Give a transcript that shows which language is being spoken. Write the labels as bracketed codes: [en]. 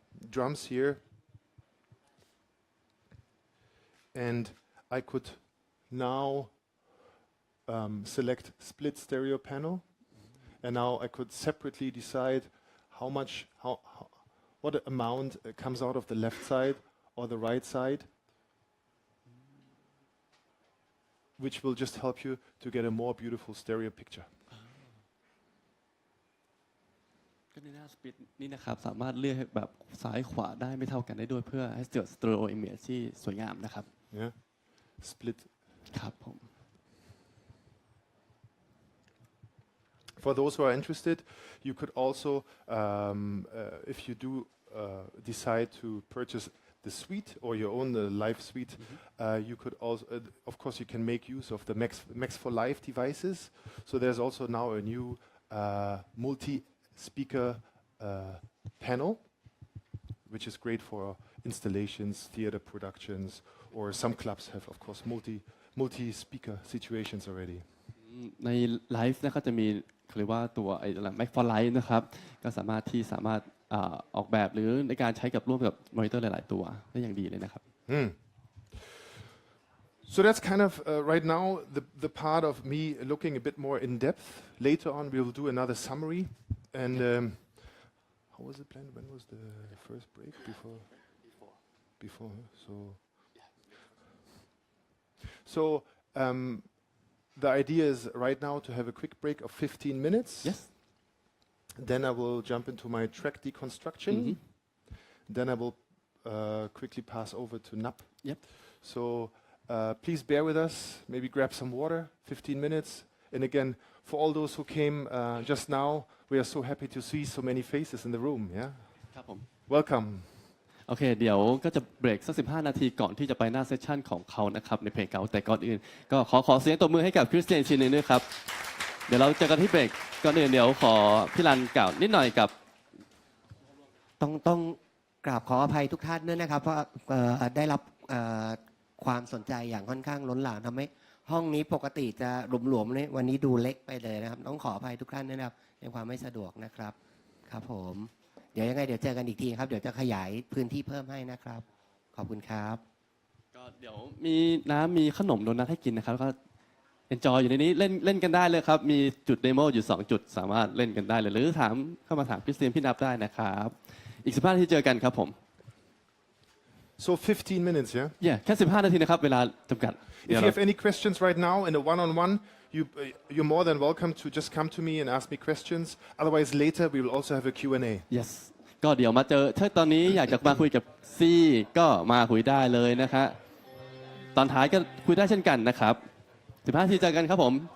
[en] drums here, and I could now select split stereo panel, and now I could separately decide what amount comes out of the left side or the right side, which will just help you to get a more beautiful stereo picture. [th] ก็ในหน้าสปิดนี่นะครับสามารถเลือกให้แบบซ้ายขวาได้ไม่เท่ากันได้ด้วยเพื่อให้เกิดสเตอริโออิมเมจที่สวยงามนะครับ [en] Yeah, split. [th] ครับผม [en] For those who are interested, you could also, if you do decide to purchase the suite or your own live suite, you could also, of course, you can make use of the Max for Live devices. So there's also now a new multi-speaker panel, which is great for installations, theater productions, or some clubs have, of course, multi-speaker situations already. [th] ในไลฟ์นะครับจะมีเขาเรียกว่าตัวMax for Live นะครับก็สามารถออกแบบหรือในการใช้กับร่วมกับมอนิเตอร์หลายๆตัวได้อย่างดีเลยนะครับ [en] So that's kind of right now the part of me looking a bit more in depth. Later on, we'll do another summary. And how was it planned? When was the first break? Before. So the idea is right now to have a quick break of 15 minutes. Yes. Then I will jump into my track deconstruction. Then I will quickly pass over to NAP. Yep. So please bear with us. Maybe grab some water. 15 minutes. And again, for all those who came just now, we are so happy to see so many faces in the room. Yeah. [th] ครับผม [en] Welcome. [th] โอเคเดี๋ยวก็จะเบรกสัก15 นาทีก่อนที่จะไปหน้าเซสชั่นของเขานะครับในเพลงเก่าแต่ก่อนอื่นก็ขอเสียงตบมือให้กับคริสเตียนชินด้วยครับเดี๋ยวเราเจอกันที่เบรกก่อนอื่นเดี๋ยวขอพี่รันกล่าวนิดหน่อยกับ ต้องกราบขออภัยทุกท่านด้วยนะครับเพราะได้รับความสนใจอย่างค่อนข้างล้นหลามทำให้ห้องนี้ปกติจะหลวมๆเลยวันนี้ดูเล็กไปเลยนะครับต้องขออภัยทุกท่านด้วยนะครับในความไม่สะดวกนะครับครับผมเดี๋ยวยังไงเดี๋ยวเจอกันอีกทีครับเดี๋ยวจะขยายพื้นที่เพิ่มให้นะครับขอบคุณครับ ก็เดี๋ยวมีน้ำมีขนมโดนัทให้กินนะครับแล้วก็เอนจอยอยู่ในนี้เล่นกันได้เลยครับมีจุดเดโมอยู่2จุดสามารถเล่นกันได้เลยหรือเข้ามาถามคริสเตียนพี่นับได้นะครับอีก15 นาทีเจอกันครับผม [en] So 15 minutes, yeah? [th] Yeah แค่15 นาทีนะครับเวลาจำกัด [en] If you have any questions right now in a one-on-one, you're more than welcome to just come to me and ask me questions. Otherwise, later we will also have a Q&A. [th] Yes ก็เดี๋ยวมาเจอถ้าตอนนี้อยากจะมาคุยกับซี่ก็มาคุยได้เลยนะคะตอนท้ายก็คุยได้เช่นกันนะครับ15 นาทีเจอกันครับผม